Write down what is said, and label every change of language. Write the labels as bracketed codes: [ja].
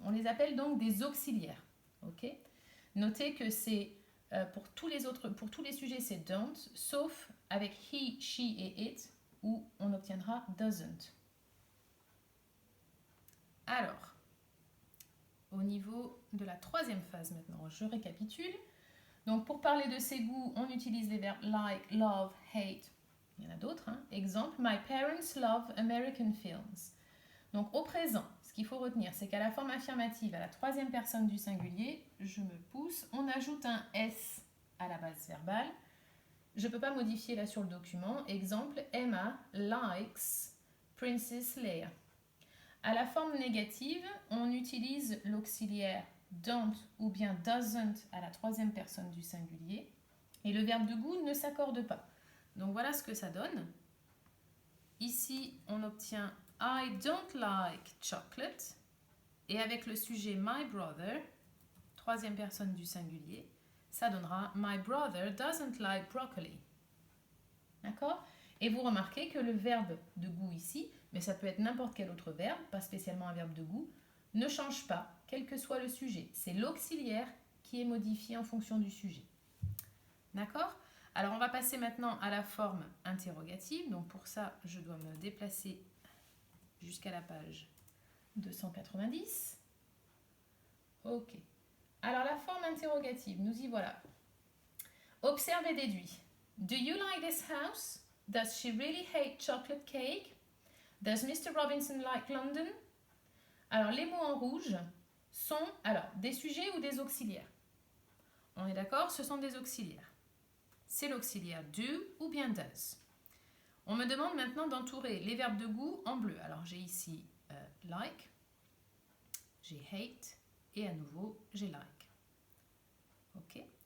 [fr] On les appelle donc des auxiliaires. Okay? Notez que c'est pour tous les sujets, c'est don't, sauf avec he, she et it, où on obtiendra doesn't. Alors, au niveau de la troisième phase maintenant, je récapitule. Donc, pour parler de ces goûts, on utilise les verbes like, love, hate. Il y en a d'autres. Exemple, [en] my parents love American films. [fr] Donc, au présent, ce qu'il faut retenir, c'est qu'à la forme affirmative, à la troisième personne du singulier, je me pousse, on ajoute un S à la base verbale. Je ne peux pas modifier là sur le document. Exemple, [en] Emma likes Princess Leia. [fr] À la forme négative, on utilise l'auxiliaire don't ou bien doesn't à la troisième personne du singulier. Et le verbe de goût ne s'accorde pas. Donc voilà ce que ça donne. Ici, on obtient [en] I don't like chocolate. [fr] Et avec le sujet my brother, troisième personne du singulier, ça donnera [en] my brother doesn't like broccoli. [fr] D'accord? Et vous remarquez que le verbe de goût ici, mais ça peut être n'importe quel autre verbe, pas spécialement un verbe de goût, ne change pas, quel que soit le sujet. C'est l'auxiliaire qui est modifié en fonction du sujet. D'accord? Alors, on va passer maintenant à la forme interrogative. Donc, pour ça, je dois me déplacer jusqu'à la page 290. Ok. Alors, la forme interrogative, nous y voilà. Observe et déduis. [en] Do you like this house? Does she really hate chocolate cake? Does Mr. Robinson like London? [fr] Alors, les mots en rouge sont des sujets ou des auxiliaires. On est d'accord? Ce sont des auxiliaires. C'est l'auxiliaire do ou bien does. On me demande maintenant d'entourer les verbes de goût en bleu. Alors j'ai ici like, j'ai hate et à nouveau j'ai like. Ok.